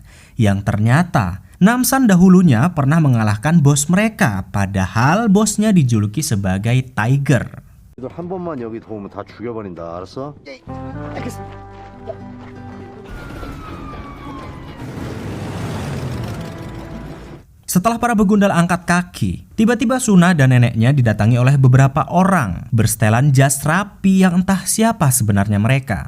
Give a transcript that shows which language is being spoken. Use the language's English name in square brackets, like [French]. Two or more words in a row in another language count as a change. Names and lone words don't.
[Indonesian] Yang ternyata Namsan dahulunya pernah mengalahkan bos mereka, padahal bosnya dijuluki sebagai Tiger. [Korean] 너한 번만 여기 더 오면 다 죽여버린다. 알았어? [Indonesian] Setelah para begundal angkat kaki, tiba-tiba Suna dan neneknya didatangi oleh beberapa orang bersetelan jas rapi yang entah siapa sebenarnya mereka.